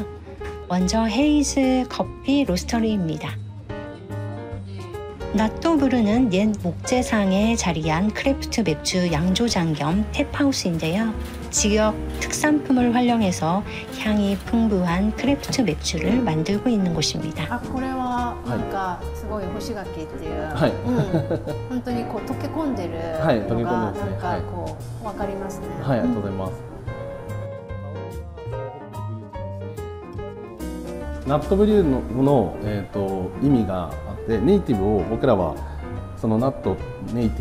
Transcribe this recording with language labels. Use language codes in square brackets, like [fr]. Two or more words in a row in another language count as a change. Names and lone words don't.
[ko] 먼저 헤이즈 커피 로스터리입니다. 나토브르는 옛 목재상에 자리한 크래프트 맥주 양조장 겸 탭하우스인데요. 지역 특산품을 활용해서 향이 풍부한 크래프트 맥주를 만들고 있는 곳입니다. [ja] これはなんかすごい干し柿っていう、本当にこう溶け込んでるのがなんかこうわかりますね。はい、ありがとうございます。ナットブリューの、意味があってネイティブを僕らはそのナットネイティ